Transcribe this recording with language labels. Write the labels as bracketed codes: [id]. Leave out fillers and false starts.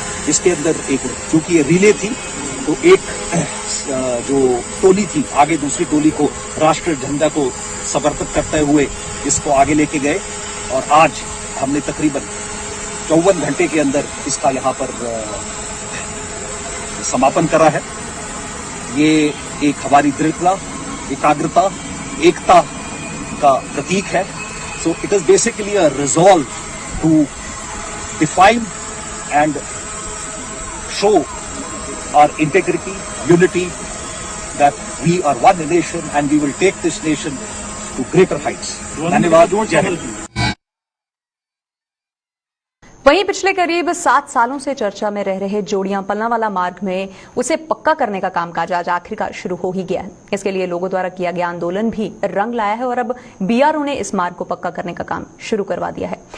[hi] इसके अंदर चूंकि ये रिले थी तो एक जो टोली थी, आगे दूसरी टोली को राष्ट्रीय झंडा को समर्पित करते हुए इसको आगे लेके गए और आज हमने तकरीबन 54 घंटे के अंदर इसका यहाँ पर समापन करा है। ये एक हमारी दृढ़ता, एकाग्रता, एकता का प्रतीक है। [en] So it is basically a resolve to define and show our integrity, unity, that we are one nation and we will take this nation to greater heights. [hi] धन्यवाद, जय हिंद। वहीं पिछले करीब 7 सालों से चर्चा में रह रहे जोड़ियां पलनावाला मार्ग में उसे पक्का करने का कामकाज आज आखिरकार शुरू हो ही गया है। इसके लिए लोगों द्वारा किया गया आंदोलन भी रंग लाया है और अब बीआरओ ने इस मार्ग को पक्का करने का काम शुरू करवा दिया है।